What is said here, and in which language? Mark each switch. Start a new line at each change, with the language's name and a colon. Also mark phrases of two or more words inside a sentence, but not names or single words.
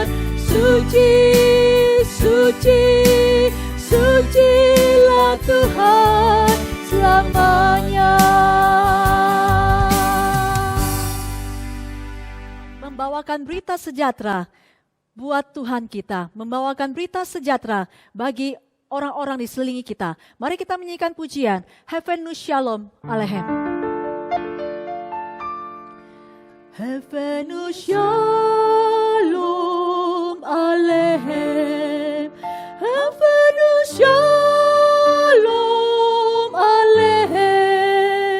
Indonesian: Suci, suci, sucilah Tuhan selamanya. Membawakan berita sejahtera buat Tuhan kita, membawakan berita sejahtera bagi orang-orang di sekeliling kita. Mari kita menyanyikan pujian Heavenus Shalom Aleichem.
Hebrew: הבאנו שלום עליכם. הבאנו שלום עליכם.